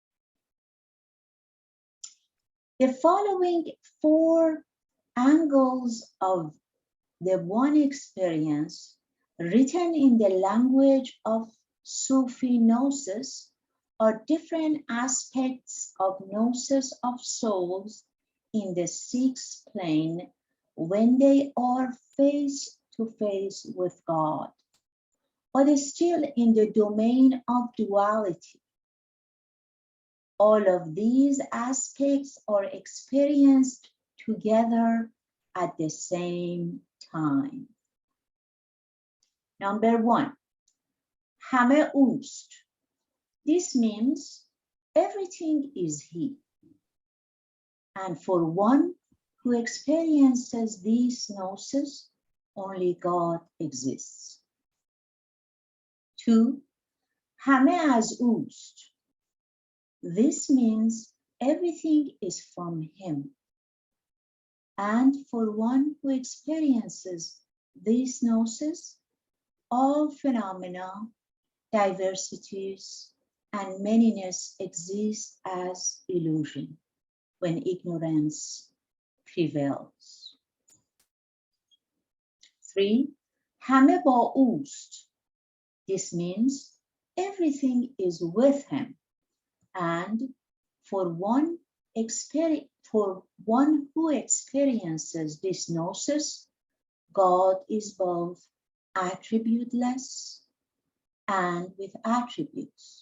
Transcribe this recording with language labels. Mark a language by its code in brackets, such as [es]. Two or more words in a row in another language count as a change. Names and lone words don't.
[en] The following four angles of the one experience, written in the language of Sufi gnosis, are different aspects of gnosis of souls in the sixth plane when they are face to face with God, but still in the domain of duality. All of these aspects are experienced together at the same time. Number one, [fa] همه اوست. [en] This means everything is he. And for one who experiences this gnosis, only God exists. Two, [fa] همه از اوست. [en] This means everything is from him. And for one who experiences this gnosis, all phenomena, diversities, and manyness exist as illusion when ignorance prevails. Three, [fa] همه با اوست. [en] This means everything is with him. And for one who experiences this gnosis, God is both attributeless and with attributes.